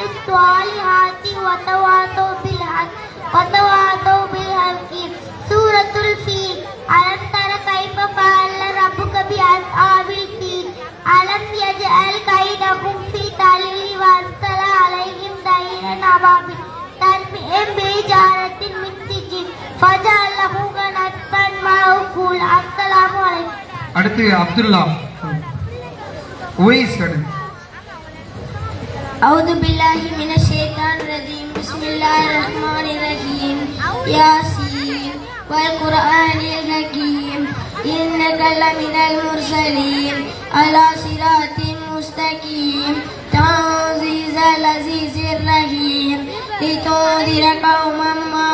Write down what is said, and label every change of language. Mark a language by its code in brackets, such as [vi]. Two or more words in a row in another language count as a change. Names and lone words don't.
[ar] الصالحات وتواصوا بالحق وتواصوا بالحق سورة الفيل ألم تر كيف فعل ربك بأصحاب الفيل ألم يجعل كيدهم في تضليل وأرسل عليهم طيرا أبابيل ترميهم بحجارة من سجيل فجعلهم كنسفا مأكول السلام عليكم. [ta] அடுத்து அப்துல்லா உவைஸ் அடுத்து [ar] أعوذ بالله من الشيطان الرجيم بسم الله الرحمن الرحيم ياسين والقرآن الحكيم إنك لمن المرسلين على صراط مستقيم تنزيل العزيز الرحيم لتنذر قوما ما